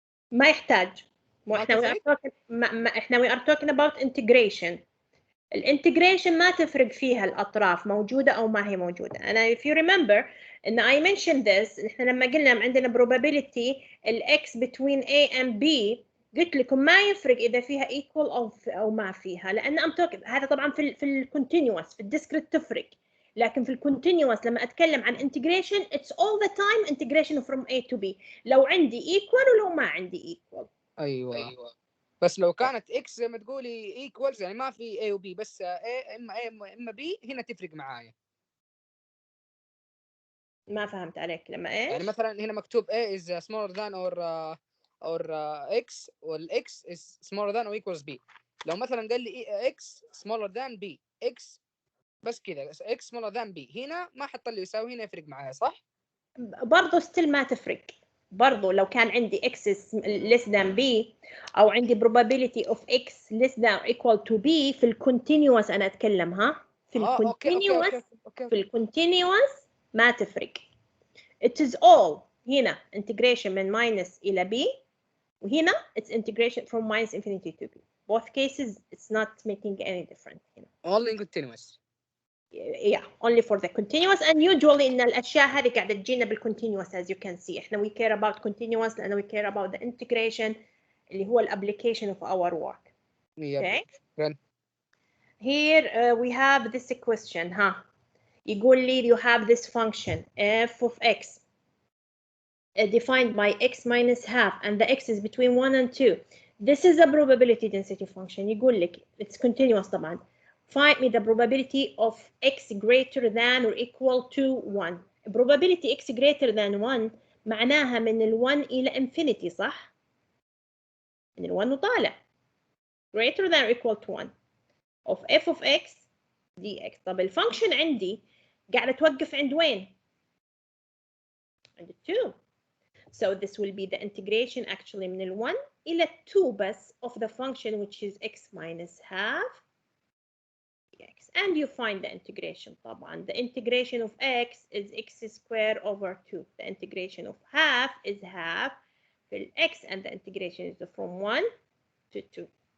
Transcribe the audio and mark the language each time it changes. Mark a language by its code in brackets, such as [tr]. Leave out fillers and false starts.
[ar] ما يحتاج احنا [en] we are talking about integration. [ar] الانتجريشن ما تفرق فيها الأطراف موجودة أو ما هي موجودة. أنا [en] if you remember [ar] إن [en] I mentioned this [ar] إحنا لما قلنا عندنا probability ال x between A and B قلت لكم ما يفرق إذا فيها equal أو ما فيها لأن [en] I'm talking [ar] هذا طبعا في ال continuous في ال discrete تفرق لكن في ال continuous لما أتكلم عن integration [en] it's all the time integration from A to B [ar] لو عندي equal ولو ما عندي equal. أيوة. بس لو كانت x زي ما تقولي equals يعني ما في a و b بس a اما b هنا تفرق معايا. ما فهمت عليك لما ايش؟ يعني مثلا هنا مكتوب [en] a is smaller than or x وال x is smaller than or equals b. [ar] لو مثلا قال لي [en] x smaller than b [ar] x بس كذا x smaller than b هنا ما حط لي يساوي هنا يفرق معايا صح؟ برضه ستيل ما تفرق. برضو لو كان عندي [en] x less than b [ar] أو عندي [en] probability of x less than or equal to b [ar] في الكونتينيوس أنا أتكلم ها في الكونتينيوس في الكونتينيوس ما تفرق. [en] It is all هنا integration من minus إلى b [ar] وهنا [en] it's integration from minus infinity to b. Both cases it's not making any difference. Only continuous. Yeah, only for the continuous and usually [ar] إن الأشياء هذه قاعدة تجينا [en] بالcontinuous as you can see. إحنا we care about continuous [ar] لأنه [en] we care about the integration [ar] اللي هو [en] application of our work. Okay. Here we have this question ها. [ar] يقول لي [en] you have this function f of x defined by x minus half and the x is between 1 and 2. This is a probability density function. [ar] يقول لك [en] it's continuous [ar] طبعا. [en] Find me the probability of x greater than or equal to 1. Probability x greater than 1 [ar] معناها من ال 1 إلى infinity صح؟ من ال 1 وطالع. [en] Greater than or equal to 1 of f of x dx. [ar] طب الفانكشن عندي قاعدة توقف عند وين؟ عند 2. [en] So this will be the integration actually [ar] من ال 1 إلى 2 بس [en] of the function which is x minus half dx. And you find the integration طبعا. The integration of x is x squared over 2. The integration of half is half في ال x and the integration is from 1 to 2.